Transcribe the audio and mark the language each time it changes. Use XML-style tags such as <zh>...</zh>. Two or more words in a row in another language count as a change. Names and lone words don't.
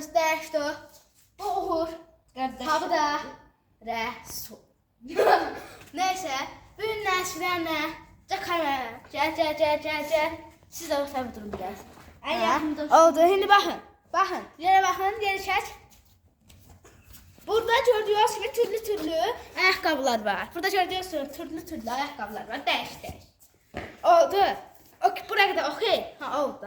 <az>Dəyişdi. Bu Uğur. Ha bu da Rəsul.</az> <tr>Neyse.</tr> <az>Bugün Nəsirənlə kamera. Gəl. Siz də tabi durun biraz. Oldu.</az> <tr>Şimdi bakın. Bakın. Yere bakın.</tr> <az>Yeri çək.</az> <tr>Burada gördüğünüz gibi türlü ayakkabılar var. Burada gördüğünüz gibi türlü ayakkabılar var. Değiş. Oldu. Okay, buraya kadar okey. Ha oldu.</tr>